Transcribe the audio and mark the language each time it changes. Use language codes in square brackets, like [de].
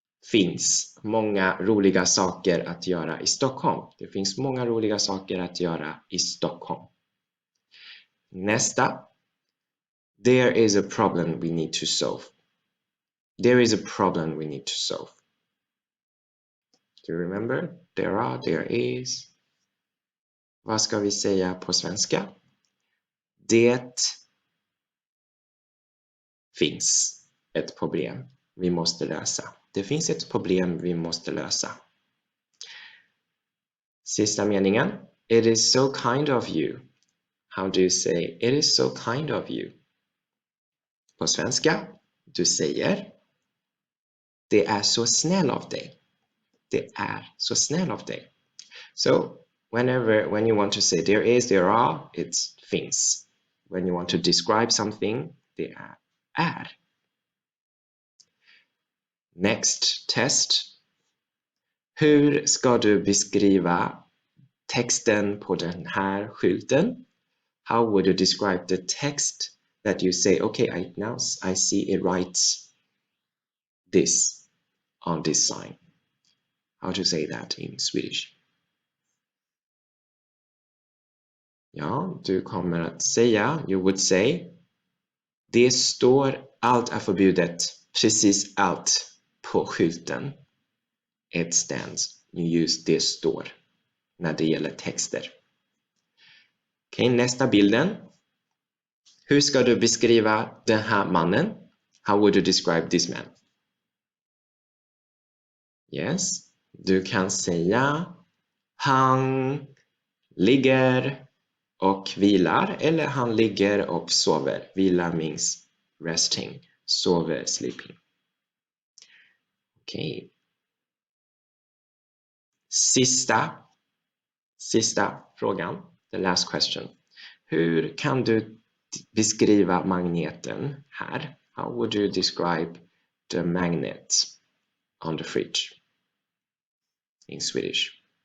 [sv] finns många roliga saker att göra i Stockholm. Det finns många roliga saker att göra i Stockholm. Nästa. [en] There is a problem we need to solve. There is a problem we need to solve. Do you remember? There are, there is. [sv] Vad ska vi säga på svenska? Det finns ett problem vi måste lösa. Det finns ett problem vi måste lösa. Sista meningen. [en] It is so kind of you. How do you say it is so kind of you? [sv] På svenska, du säger det är så snäll av dig. Det är så snäll av dig. [en] So, when you want to say there is, there are, it's finns. When you want to describe something, [sv] det är. [en] Next test. [sv] Hur ska du beskriva texten på den här skylten? [en] How would you describe the text that you say, okay, now I see it writes this on this sign. How to say that in Swedish? [sv] Ja, du kommer att säga, [en] you would say, [sv] det står allt är förbjudet, precis allt på skylten. [en] It stands. You use [sv] det står när det gäller texter. Okej, nästa bilden. Hur ska du beskriva den här mannen? [en] How would you describe this man? [sv] Yes, du kan säga han ligger och vilar, eller han ligger och sover. [en] Vila means resting, sover, sleeping. [sv] Okej. Sista frågan, [en] the last question. [sv] Hur kan du beskriva magneten här? [en] How would you describe the magnet on the fridge in Swedish?